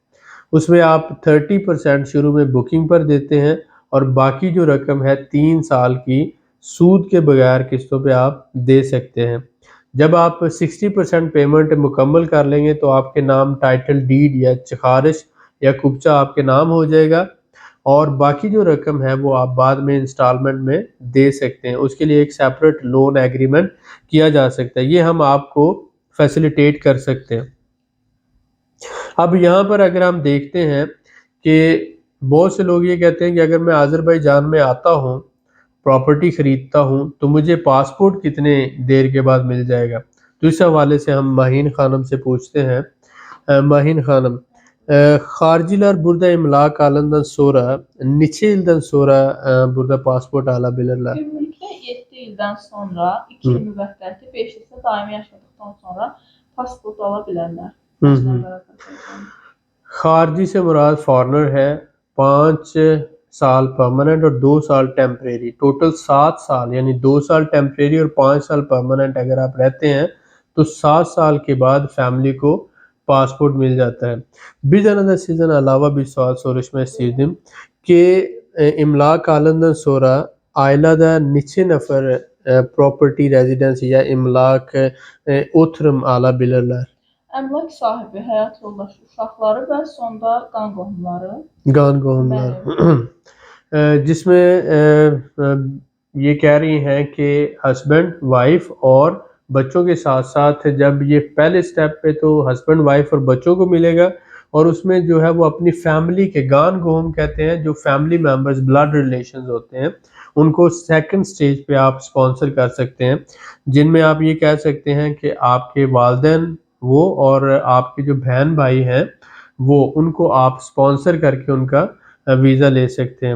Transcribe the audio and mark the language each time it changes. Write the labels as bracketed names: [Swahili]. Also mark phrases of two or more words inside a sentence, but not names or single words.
[Urdu] اس میں آپ 30% شروع میں بکنگ پر دیتے ہیں اور باقی جو رقم ہے 3 سال کی سود کے بغیر قسطوں پہ آپ دے سکتے ہیں. جب آپ 60% پیمنٹ مکمل کر لیں گے تو آپ کے نام [English] title deed [Urdu] یا چخارش یا کپچہ آپ کے نام ہو جائے گا، اور باقی جو رقم ہے وہ آپ بعد میں انسٹالمنٹ میں دے سکتے ہیں. اس کے لیے ایک [English] separate loan agreement [Urdu] کیا جا سکتا ہے. یہ ہم آپ کو فیسیلیٹیٹ کر سکتے ہیں. اب یہاں پر اگر ہم دیکھتے ہیں کہ بہت سے لوگ یہ کہتے ہیں کہ اگر میں آذربائیجان میں آتا ہوں، پراپرٹی خریدتا ہوں، تو مجھے پاسپورٹ کتنے دیر کے بعد مل جائے گا. تو اس حوالے سے ہم ماہین خانم سے پوچھتے ہیں. [Azerbaijani] ماہین خانم، خارجیلار burada imlak alından sonra neçə ildən sonra burada pasport ala bilirlər? Ümumilikdə 7 ildən sonra 2 il müvəqqəti, 5 il isə daimi yaşadıktan sonra pasport ala bilərlər. [Urdu] خارجی سے مراد فارنر ہے، 5 سال پرماننٹ اور 2 سال ٹیمپریری، ٹوٹل 7 سال، یعنی 2 سال ٹیمپریری اور 5 سال پرماننٹ اگر آپ رہتے ہیں تو 7 سال کے بعد فیملی کو پاسپورٹ مل جاتا ہے. [Azerbaijani] Bir tane de sizden alava bir sual soruşmak istedim ki imlak alından sonra ailede niçin nefer [English] property residence [Azerbaijani] ya imlak oturum alabilirler? Əmlak sahibi, həyat yoldaşı, uşaqları və sonda qan qohumları. qan qohumlar [Urdu] جس میں یہ کہہ رہی ہیں کہ [English] husband wife [Urdu] اور بچوں کے ساتھ ساتھ جب یہ پہلے سٹیپ پہ تو [English] husband wife [Urdu] اور بچوں کو ملے گا، اور اس میں جو ہے وہ اپنی فیملی کے [Azerbaijani] qan qohum [Urdu] کہتے ہیں جو [English] family members blood relations [Urdu] ہوتے ہیں ان کو [English] second stage [Urdu] پہ آپ سپانسر کر سکتے ہیں، جن میں آپ یہ کہہ سکتے ہیں کہ آپ کے والدین وہ اور آپ کے جو بہن بھائی ہیں وہ، ان کو آپ سپانسر کر کے ان کا ویزا لے سکتے ہیں.